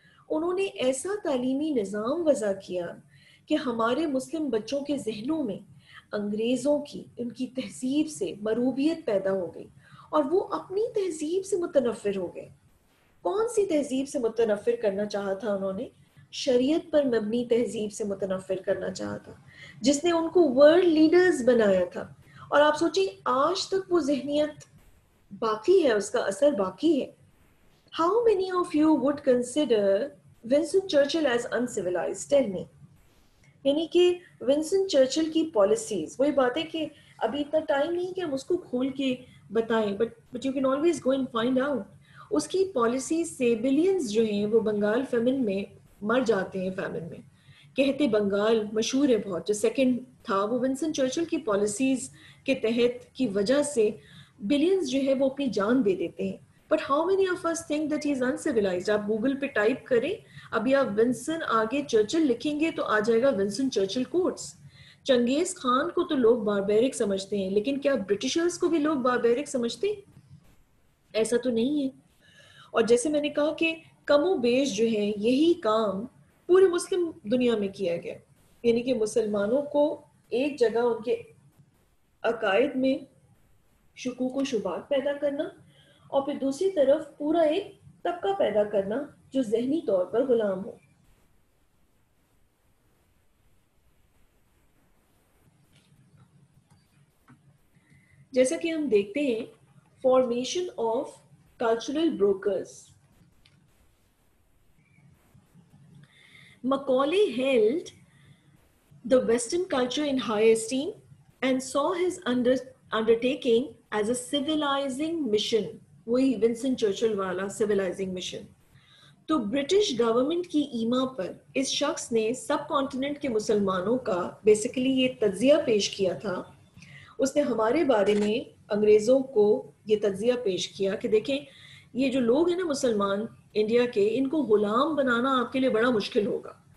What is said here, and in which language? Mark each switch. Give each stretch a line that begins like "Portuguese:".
Urdu: انہوں نے ایسا تعلیمی نظام وضع کیا کہ ہمارے مسلم بچوں کے ذہنوں میں انگریزوں کی ان کی تہذیب سے مروبیت پیدا ہو گئی اور وہ اپنی تہذیب سے متنفر ہو گئے. کون سی تہذیب سے متنفر کرنا چاہا تھا انہوں نے؟ شریعت پر مبنی تہذیب سے متنفر کرنا چاہا تھا جس نے ان کو ورلڈ لیڈرز بنایا تھا. اور آپ سوچیں آج تک وہ ذہنیت باقی ہے، اس کا اثر باقی ہے.
English: How many of you would consider Winston Churchill as uncivilized? Tell me.
Urdu: یعنی کہ ونسٹن چرچل کی پالیسیز، وہی بات ہے کہ ابھی اتنا ٹائم نہیں کہ ہم اس کو کھول کے بتائیں، but you can always go and find out. اس کی پالیسیز سے بلینز جو ہیں وہ بنگال فیمن میں مر جاتے ہیں. فیمن میں کہتے بنگال مشہور ہے بہت، جو سیکنڈ تھا وہ ونسٹن چرچل کی پالیسیز کے تحت کی وجہ سے بلینز جو ہے وہ اپنی جان دے دیتے ہیں.
English: But how many of us think that he is uncivilized?
Urdu: آپ گوگل پہ ٹائپ کریں, ابھی آپ ونسن آگے چرچل لکھیں گے تو آ جائے گا ونسن چرچل کوٹس. چنگیز خان کو تو لوگ باربیرک سمجھتے ہیں, لیکن کیا برٹشرز کو بھی لوگ باربیرک سمجھتے ہیں؟ ایسا تو نہیں ہے. اور جیسے میں نے کہا کہ کم و بیش جو ہے یہی کام پورے مسلم دنیا میں کیا گیا, یعنی کہ مسلمانوں کو ایک جگہ ان کے عقائد میں شکوک و شبہات پیدا کرنا, اور پھر دوسری طرف پورا ایک طبقہ پیدا کرنا جو ذہنی طور پر غلام ہو. جیسا کہ ہم دیکھتے ہیں formation of cultural brokers.
English: Macaulay held the Western culture in high esteem and saw his undertaking as a civilizing mission.
Urdu: وہی ونسن چرچل والا civilizing mission. تو برٹش گورنمنٹ کی ایما پر اس شخص نے سب کانٹیننٹ کے مسلمانوں کا بیسیکلی یہ تجزیہ پیش کیا تھا. اس نے ہمارے بارے میں انگریزوں کو یہ تجزیہ پیش کیا کہ دیکھیں یہ جو لوگ ہیں نا مسلمان انڈیا کے, ان کو غلام بنانا آپ کے لیے بڑا مشکل ہوگا.